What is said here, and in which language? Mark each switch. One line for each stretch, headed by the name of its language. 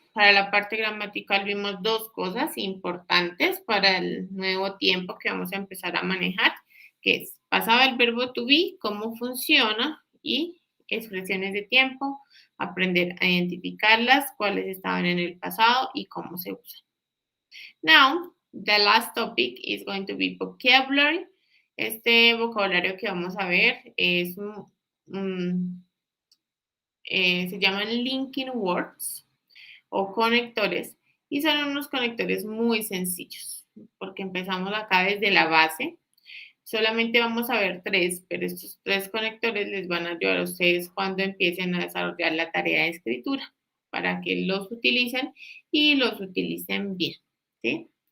Spanish: Para la parte gramatical vimos dos cosas importantes para el nuevo tiempo que vamos a empezar a manejar, que es pasado el verbo to be, cómo funciona y expresiones de tiempo, aprender a identificarlas, cuáles estaban en el pasado y cómo se usan.
English: Now, the last topic is going to be vocabulary.
Spanish: Este vocabulario que vamos a ver es se llaman linking words o conectores y son unos conectores muy sencillos porque empezamos acá desde la base. Solamente vamos a ver tres, pero estos tres conectores les van a ayudar a ustedes cuando empiecen a desarrollar la tarea de escritura para que los utilicen y los utilicen bien, ¿sí?